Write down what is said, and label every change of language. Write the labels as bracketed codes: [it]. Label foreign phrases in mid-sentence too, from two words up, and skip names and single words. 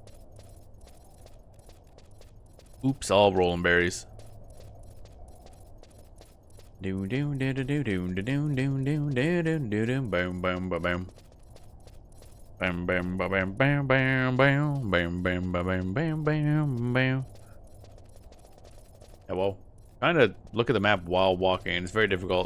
[en] Oops, all rolling berries. Do do do do do do do do do do do do do bam bam ba bam. Bam bam ba bam bam bam bam bam bam ba bam bam bam bam. Yeah, well, trying to look at the map while walking, it's very difficult.